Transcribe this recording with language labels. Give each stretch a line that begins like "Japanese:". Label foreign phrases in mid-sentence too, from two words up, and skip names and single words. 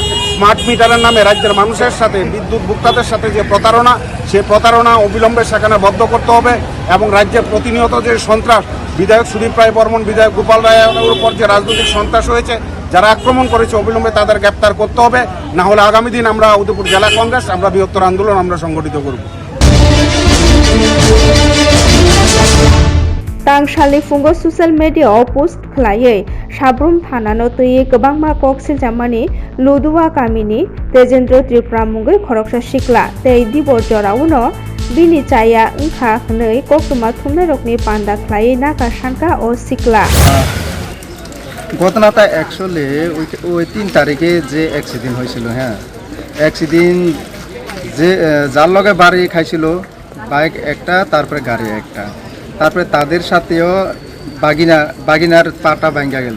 English: smart meterer
Bangla: নামে রাজ্যের মানুষের সাথে বিদ্যুৎ ভোক্তাদের সাথে যে প্রতারণা, সেই প্রতারণা অবিলম্বে সেখানে বন্ধ করতে হবে এবং রাজ্যের প্রতিনিয়ত যে সন্ত্রাস, বিধায়ক সুদীপ রায় বর্মন, বিধায়ক গোপাল রায়ের উপর যে রাজনৈতিক সন্ত্রাস হয়েছে, যারা আক্রমণ করেছে অবিলম্বে তাদের গ্রেপ্তার করতে হবে। না হলে আগামী দিন আমরা উদয়পুর জেলা কংগ্রেস আমরা বৃহত্তর আন্দোলন আমরা সংগঠিত করব।
Kok Borok: Tangshali fungo
English: social media post
Kok Borok: khlaiye Sabrum Thanano tui Gobangma Koksil Jamani Ludua Kamini Tejendro Tripura Mungoi Khoroksa Shikla Tei Dibor Jorauno Bini Chaya Unkha Hnei Koktuma Thumne Rokni Panda Khlaiye Naka Shanka o Sikla
Bangla: ঘটনাটা অ্যাকচুয়ালি ওই 3 তারিখে যে অ্যাক্সিডেন্ট হয়েছিল, হ্যাঁ অ্যাক্সিডেন্ট যে যার লগে বাড়ি খাইছিল বাইক একটা, তারপরে গাড়ি একটা, তারপরে তাদের সাথেও বাগিনার পাটা ভাঙ্গা গেল।